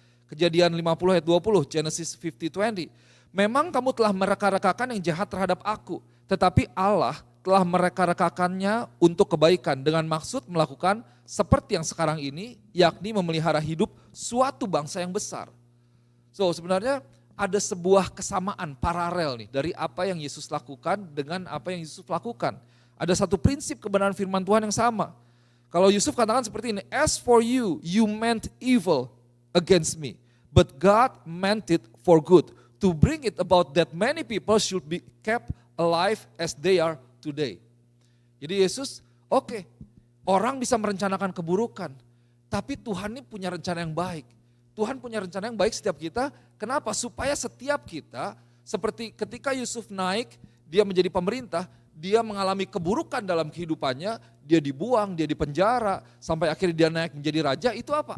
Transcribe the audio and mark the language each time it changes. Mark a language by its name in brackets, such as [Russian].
[Indonesian] Kejadian 50 ayat 20, Genesis 50:20. Memang kamu telah mereka-rekakan yang jahat terhadap aku, tetapi Allah telah mereka-rekakannya untuk kebaikan dengan maksud melakukan seperti yang sekarang ini, yakni memelihara hidup suatu bangsa yang besar. So sebenarnya ada sebuah kesamaan paralel nih dari apa yang Yesus lakukan dengan apa yang Yusuf lakukan. Ada satu prinsip kebenaran firman Tuhan yang sama. Kalau Yusuf katakan seperti ini, [English] as for you, you meant evil against me, but God meant it for good, to bring it about that many people should be kept alive as they are today. [Indonesian] Jadi Yesus, oke, orang bisa merencanakan keburukan, tapi Tuhan ini punya rencana yang baik. Tuhan punya rencana yang baik setiap kita. Kenapa? Supaya setiap kita, seperti ketika Yusuf naik, dia menjadi pemerintah, dia mengalami keburukan dalam kehidupannya, dia dibuang, dia dipenjara, sampai akhirnya dia naik menjadi raja. Itu apa?